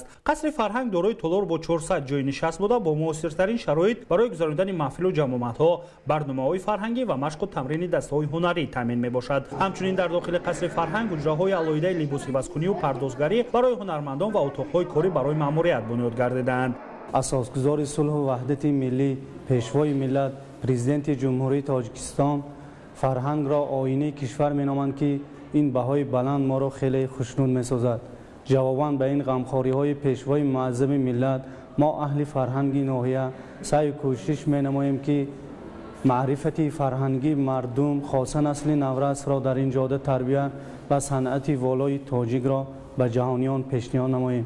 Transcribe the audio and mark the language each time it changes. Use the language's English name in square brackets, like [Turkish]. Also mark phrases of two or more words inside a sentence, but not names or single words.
[Tajik] Қасри фарҳанг дорои толор бо 400 ҷойи нишаст буда бо муосиртарин шароит барои гузарондани маҳфилу ҷамоматҳо, барномаҳои фарҳангӣ ва машқу тамрини дастаҳои ҳунарӣ таъмин мебошад. Ҳамчунин дар дохили қасри фарҳанг ҳуҷраҳои алоҳидаи либосиваскуниву пардозгарӣ барои ҳунармандон ва утоқҳои корӣ барои маъмурият бунёд гардиданд. اساسگزار صلح و وحدت ملی، پیشوای ملت، پرزیدنت جمهوری تاجیکستان فرهنگ را آینه کشور می‌نامند که این بهای بلند ما را خیلی خوشنود می‌سازد. جواباً به این غمخوری‌های پیشوای معظم ملت، ما اهل فرهنگ ناحیه سعی و کوشش می‌نماییم که معرفت فرهنگی مردم خاصه نسل نورس را در این جاده تربیت و صنعت والای تاجیک را به جهانیان پیشنهاد نماییم.